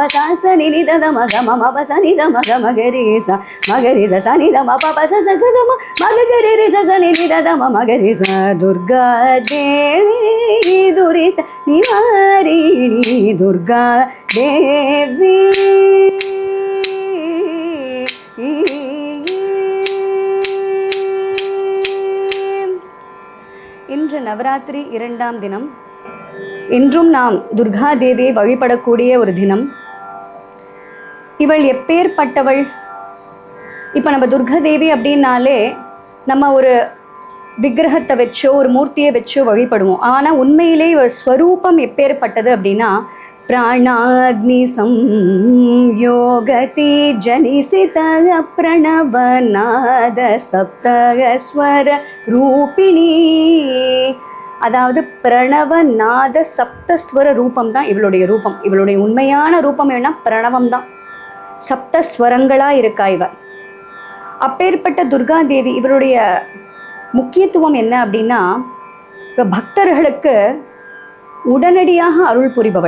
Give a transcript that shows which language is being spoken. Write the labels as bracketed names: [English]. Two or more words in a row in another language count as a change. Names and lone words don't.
[Sanskrit] सा स नि नि द द म ग म प स नि द म ग म ग रे सा म ग रे सा नि द म प प स स ग ग म ग ग रे रे सा स नि नि द द म ग रे सा दुर्गा देवी दुरित निवारिणी दुर्गा देवी [Tamil] இன்று நவராத்திரி 2ஆம் தினம். இன்றும் நாம் துர்கா தேவியை வழிபடக்கூடிய ஒரு தினம். இவள் எப்பேற்பட்டவள்? இப்போ நம்ம துர்கா தேவி அப்படின்னாலே நம்ம ஒரு விக்கிரகத்தை வச்சோ ஒரு மூர்த்தியை வச்சோ வழிபடுவோம். ஆனால் உண்மையிலே இவள் ஸ்வரூபம் எப்பேற்பட்டது அப்படின்னா [Sanskrit] प्राणाग्नि संयोगति जनिसितः प्रणवनाद सप्तस्वर रूपिणी. [Tamil] அதாவது பிரணவநாத சப்தஸ்வர ரூபம் தான் இவளுடைய ரூபம். இவளுடைய உண்மையான ரூபம் என்ன? பிரணவம் தான். சப்தஸ்வரங்களாக இருக்கா இவ. அப்பேற்பட்ட துர்கா தேவி இவருடைய முக்கியத்துவம் என்ன அப்படின்னா பக்தர்களுக்கு உடனடியாக அருள் புரிபவள்.